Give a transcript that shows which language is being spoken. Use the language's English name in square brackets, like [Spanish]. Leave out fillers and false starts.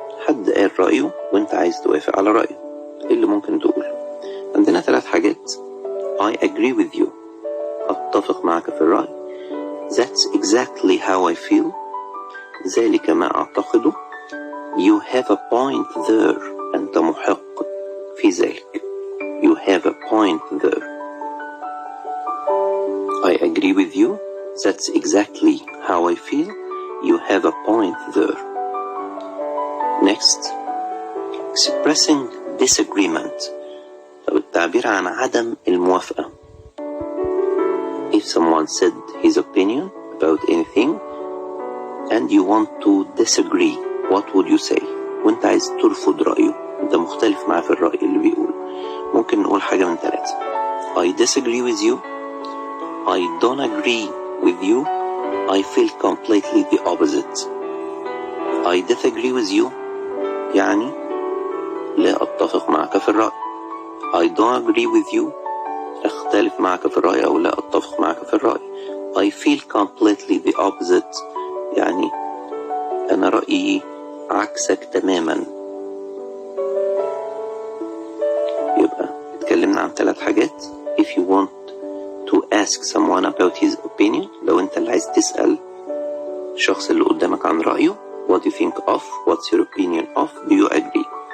[Arabic] حد قال رأيه وانت عايز توافق على رأيه. ايه اللي ممكن تقوله؟ عندنا 3 حاجات. [English] I agree with you. [Arabic] أتفق معك في الرأي. [English] That's exactly how I feel. [Arabic] ذلك ما أعتقده. [English] You have a point there. [Arabic] أنت محق في ذلك. [English] You have a point there. I agree with you. That's exactly how I feel. You have a point there. Next, expressing disagreement [Arabic] أو التعبير عن عدم الموافقة. [English] If someone said his opinion about anything and you want to disagree, what would you say؟ [Arabic] وانت عايز ترفض رأيه، انت مختلف معاه في الرأي اللي بيقوله. ممكن نقول حاجة من 3. [English] I disagree with you. I don't agree with you. I feel completely the opposite. I disagree with you [Arabic] يعني لا أتفق معك في الرأي. [English] I don't agree with you [Arabic] أختلف معك في الرأي أو لا أتفق معك في الرأي. [English] I feel completely the opposite [Arabic] يعني أنا رأيي عكسك تماما. يبقى اتكلمنا عن 3 حاجات. [English] If you want to ask someone about his opinion، [Arabic] لو انت اللي عايز تسأل الشخص اللي قدامك عن رأيه، [English] what do you think of, what's your opinion of, do you agree.